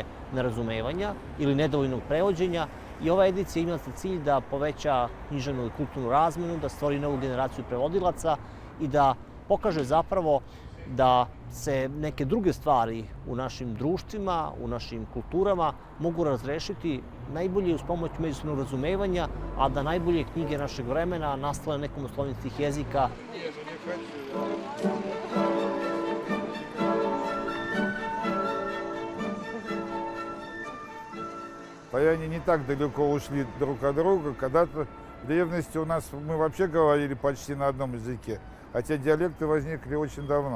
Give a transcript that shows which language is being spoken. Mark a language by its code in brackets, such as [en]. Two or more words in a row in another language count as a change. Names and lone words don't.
[sr] nerazumevanja ili nedovoljnog prevođenja i ova edicija ima za cilj da poveća književnu i kulturnu razmenu, da stvori novu generaciju prevodilaca i da pokaže zapravo da se neke druge stvari u našim društvima, u našim kulturama mogu razrešiti najbolje uz pomoć međusobnog razumevanja, a da najbolje knjige našeg vremena nastale nekom od slovenskih jezika. [ru] Славяне не так далеко ушли друг от друга. Когда-то в древности у нас мы вообще говорили почти на одном языке, хотя диалекты возникли очень давно.